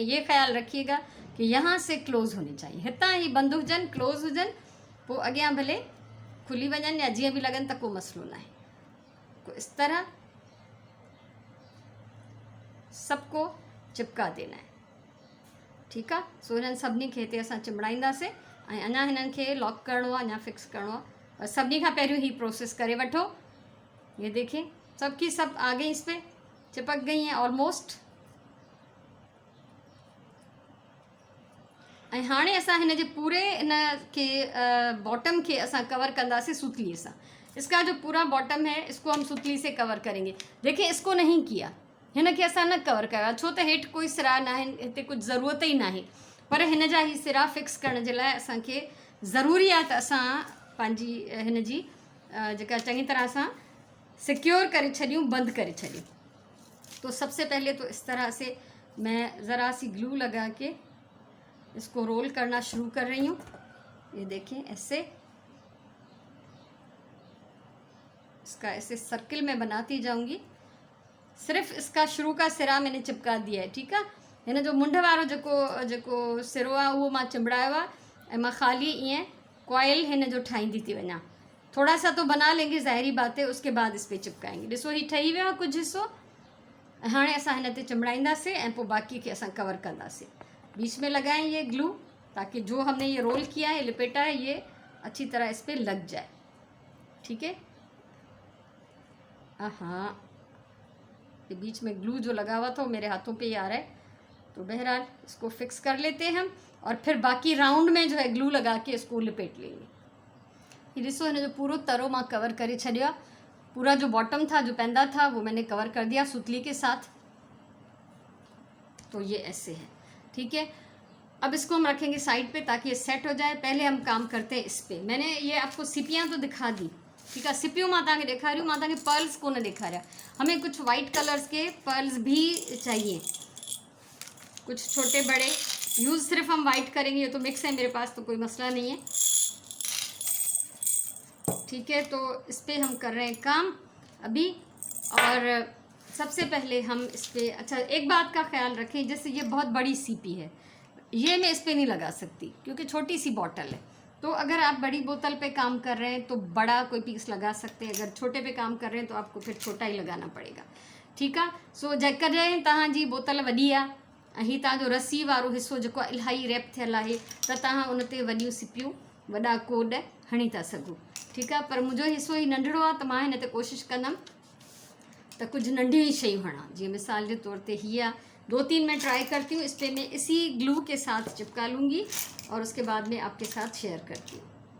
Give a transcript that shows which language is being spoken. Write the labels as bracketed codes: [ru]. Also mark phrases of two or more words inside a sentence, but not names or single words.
[hi] ये ख्याल रखिएगा कि यहाँ से क्लोज़ होने चाहिए। [sd] हितां ही बंद हुजनि, क्लोज़ हुजनि, पोइ अॻियां भले खुली वञनि या जीअं बि लॻनि त को मसलो न आहे। [hi] इसको इस तरह सबको चिपका देना है। ठीक है। [sd] सो हिननि सभिनी खे हिते असां चिमड़ाईंदासीं ऐं अञा हिननि खे लॉक करिणो आहे, अञा फिक्स करिणो आहे। सभिनी खां पहिरियों ही प्रोसेस करे वठो। [hi] ये देखिए सबकी सब आ गई, इस पे चिपक गई हैं ऑलमोस्ट। [sd] ऐं हाणे असां हिन जे पूरे इन के बॉटम के असां कवर कंदासीं सुतली सां। [hi] इसका जो पूरा बॉटम है इसको हम सुतली से कवर करेंगे। देखिए इसको नहीं किया, [sd] हिन खे असां न कवर कयो छो त हेठि कोई सिरा न आहिनि, हिते कुझु ज़रूरत ई न आहे, पर हिन जा ही सिरा फिक्स करण जे लाइ असांखे ज़रूरी आहे त असां पंहिंजी हिन जी जेका चङी तरह सां सिक्योर करे छॾियूं, बंद करे छॾियूं। [hi] तो सबसे पहले तो इस तरह से मैं ज़रा सी ग्लू लगा के इसको रोल करना शुरू कर रही हूँ। ये देखें ऐसे, इसका ऐसे सर्किल में बनाती जाऊंगी। सिर्फ इसका शुरू का सिरा मैंने चिपका दिया है। ठीक है। [sd] हिन जो मुंड वारो जेको सिरो आहे उहो मां चिंबड़ायो आहे ऐं मां ख़ाली ईअं कॉइल हिन जो ठाहींदी थी वञा। [hi] थोड़ा सा तो बना लेंगे, ज़ाहिरी बात है, उसके बाद इस पे चिपकाएंगे। [sd] ॾिसो ही ठही वियो आहे कुझु हिस्सो। हाणे असां हिन ते चिंबड़ाईंदासीं ऐं पोइ बाक़ी खे असां कवर कंदासीं। [hi] बीच में लगाएं ये ग्लू ताकि जो हमने ये रोल किया है, लिपेटा है, ये अच्छी तरह इस पे लग जाए। ठीक है। हाँ, ये बीच में ग्लू जो लगा हुआ था वो मेरे हाथों पे ही आ रहा है। तो बहरहाल इसको फिक्स कर लेते हैं हम और फिर बाकी राउंड में जो है ग्लू लगा के इसको लिपेट लेंगे। [sd] ये ॾिसो हिन जो पूरो तरो मां कवर करे छॾियो। [hi] पूरा जो बॉटम था, जो पैंदा था, वो मैंने कवर कर दिया सुतली के साथ। तो ये ऐसे है। ठीक है। अब इसको हम रखेंगे साइड पे ताकि ये सेट हो जाए। पहले हम काम करते हैं इस पे। मैंने ये आपको सिपियाँ तो दिखा दी। ठीक है। [sd] सिपियूं मां तव्हांखे ॾेखारियूं, मां तव्हांखे पर्ल्स कोन ॾेखारिया। [hi] हमें कुछ वाइट कलर्स के पर्ल्स भी चाहिए, कुछ छोटे बड़े। यूज़ सिर्फ हम वाइट करेंगे, ये तो मिक्स है मेरे पास तो कोई मसला नहीं है। ठीक है। तो इस पर हम कर रहे हैं काम अभी। और सबसे पहले हम इस पर, अच्छा एक बात का ख्याल रखें, जैसे ये बहुत बड़ी सीपी है, ये मैं इस पर नहीं लगा सकती क्योंकि छोटी सी बॉटल है। तो अगर आप बड़ी बोतल पे काम कर रहे हैं तो बड़ा कोई पीस लगा सकते हैं, अगर छोटे पे काम कर रहे हैं तो आपको फिर छोटा ही लगाना पड़ेगा। ठीक है। [sd] सो जेकॾहिं तव्हांजी बोतल वॾी आहे ऐं हीअ तव्हांजो रसी वारो हिसो जेको आहे इलाही रैप थियल आहे त तव्हां उन ते वॾियूं सिपियूं, वॾा कोड हणी था सघो। [hi] ठीक है। [sd] पर मुंहिंजो हिसो ही नंढड़ो आहे त मां हिन ते कोशिशि कंदमि त कुछ नंढियूं ही शयूं हणां। जीअं मिसाल के तौर पे ही है, [hi] 2-3 मैं ट्राई करती हूँ। इस पर मैं इसी ग्लू के साथ चिपका लूँगी और उसके बाद में आपके साथ शेयर करती हूँ।